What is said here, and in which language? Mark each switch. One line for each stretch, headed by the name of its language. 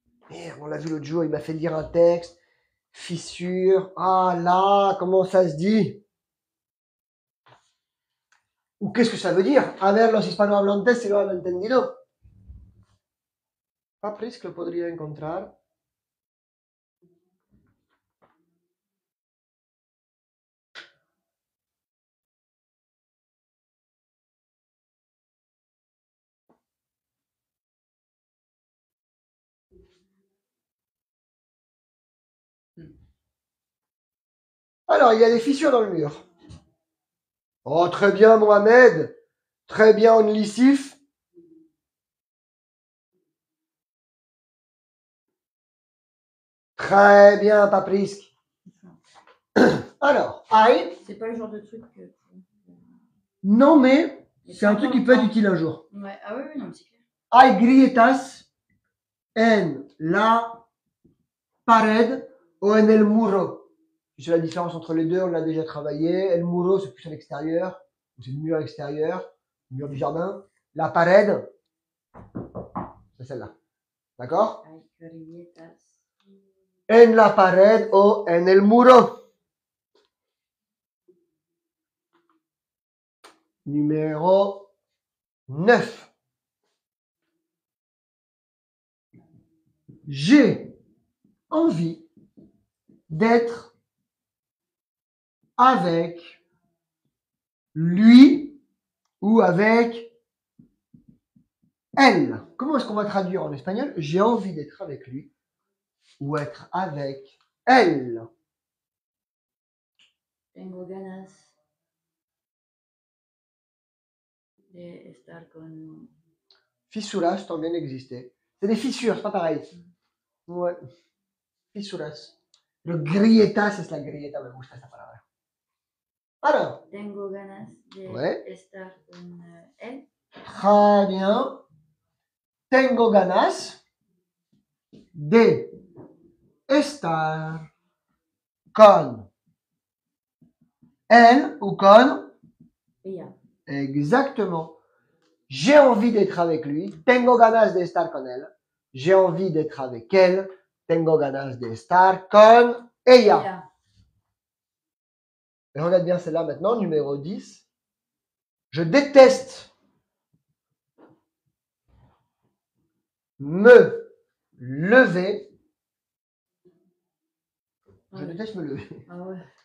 French: Merde, on l'a vu l'autre jour, il m'a fait lire un texte. Fissure. Ah là, comment ça se dit? Ou qu'est-ce que ça veut dire?
Spanish: A ver, los hispanohablantes si lo han entendido. Patrice, que lo podría encontrar.
French: Alors, il y a des fissures dans le mur. Oh, très bien, Mohamed. Très bien, Onlissif. Très bien, Paprisk. Alors, I. C'est pas le genre de truc que. Non, mais c'est un truc qui peut être utile un jour. Ouais, ah oui, oui, non, c'est clair.
Spanish: Hay grietas en la pared o en el muro.
French: Tu sais la différence entre les deux, on l'a déjà travaillé. El muro, c'est plus à l'extérieur. C'est le mur extérieur, le mur du jardin. La pared, c'est celle-là. D'accord?
Spanish: Hay grietas. En la pared o en el muro.
French: Numéro 9. J'ai envie d'être avec lui ou avec elle. Comment est-ce qu'on va traduire en espagnol? J'ai envie d'être avec lui ou être avec elle.
Spanish: Tengo ganas de estar con. Fisuras también existe.
French: C'est des fissures, c'est pas pareil. Ouais. Fisuras.
Spanish: Le grietas es la grieta, me gusta esa palabra.
French: Alors,
Spanish: Tengo ganas de
French: Ouais.
Spanish: estar con él.
French: très bien.
Spanish: Tengo ganas de estar con
French: elle ou
Spanish: con. Ella.
French: Exactement. J'ai envie d'être avec lui.
Spanish: Tengo ganas de estar con él.
French: J'ai envie d'être avec elle.
Spanish: Tengo ganas de estar con ella. Ella.
French: Et regarde bien celle-là maintenant, numéro 10. Je déteste me lever. Je déteste me lever. Ah ouais.